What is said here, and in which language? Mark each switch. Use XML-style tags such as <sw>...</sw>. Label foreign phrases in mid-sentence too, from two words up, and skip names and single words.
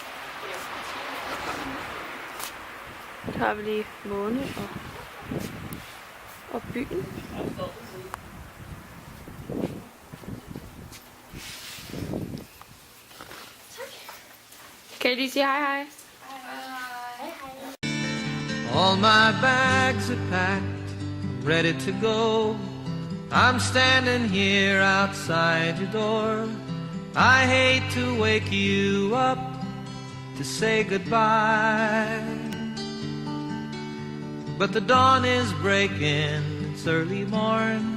<da>Så har vi lige Måne og byen. Kan I lige sige hej hej?</da> <en>All my bags are packed, ready to go. I'm standing here outside your door. I hate to wake you up to say goodbye, but the dawn is breaking, it's early morn.</en>